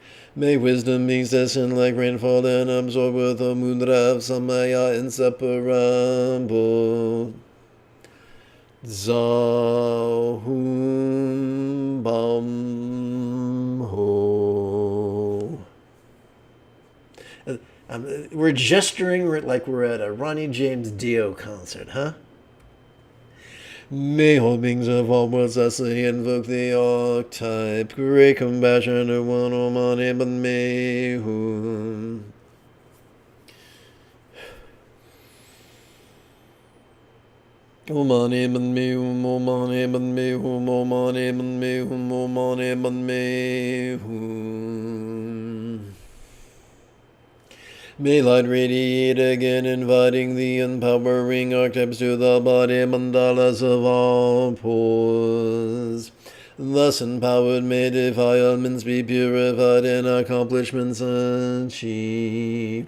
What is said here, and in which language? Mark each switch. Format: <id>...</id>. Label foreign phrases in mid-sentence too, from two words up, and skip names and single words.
<en>May wisdom beings descend like rainfall and absorb with the mudra of Samaya, inseparable</en> <sa>Zahum Bam Ho.</sa> <en>We're gesturing like we're at a Ronnie James Dio concert, huh? May all beings of all worlds thusly invoke the archetype, great compassion of one</en> <sa>Omani Padme Hum. Omani Padme Hum, Omani Padme Hum, Omani Padme Hum, Omani Padme Hum.</sa> <en>May light radiate again, inviting the empowering archetypes to the body mandalas of all pores. Thus empowered, may defilements be purified and accomplishments achieved.</en>